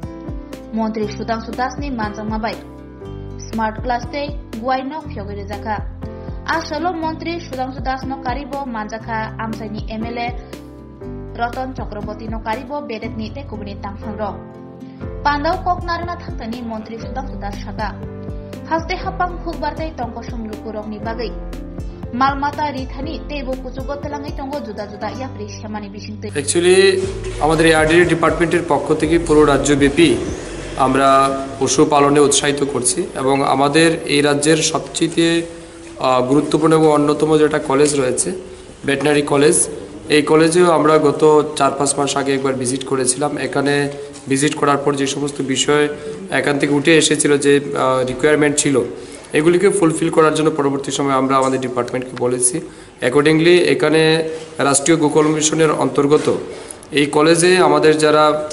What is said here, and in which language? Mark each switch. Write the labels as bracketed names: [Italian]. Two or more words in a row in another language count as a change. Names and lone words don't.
[Kok Borok] Montri Sudhanshu Das ni Manjangmabai [English] Smart Class [Kok Borok] Tei Guai Nok Phyogai Rezakha Ashalo Montri Sudhanshu Das no Karibo Manjakha Amsaini MLA Roton Chakraborty no Karibo Bedet ni te kubni tangphangro Pandau kok narana thangtani Montri Sudhanshu Das Shaka Haste hapang hukbartai tongkosum lukurok ni bagai Malmata rithani tebo kuchugo telangai tongo juda juda yapri shamani bishingte [Bangla] Actually আমাদের আরডিডি ডিপার্টমেন্টের পক্ষ থেকে পুরো রাজ্যব্যাপী আমরা পশু পালনে উৎসাহিত করছি এবং আমাদের এই রাজ্যের সবচেয়ে গুরুত্বপূর্ণ এবং অন্যতম যেটা কলেজ রয়েছে ভেটেরিনারি কলেজ এই কলেজেও আমরা গত 4-5 মাস আগে একবার ভিজিট করেছিলাম এখানে ভিজিট করার পর যে সমস্ত বিষয় এখান থেকে উঠে এসেছিল যে রিকোয়ারমেন্ট ছিল এগুলিকে ফুলফিল করার জন্য পরবর্তী সময়ে আমরা আমাদের ডিপার্টমেন্টকে বলেছি অ্যাকর্ডিংলি এখানে রাষ্ট্রীয় গোকুল মিশনের অন্তর্গত এই কলেজে আমাদের যারা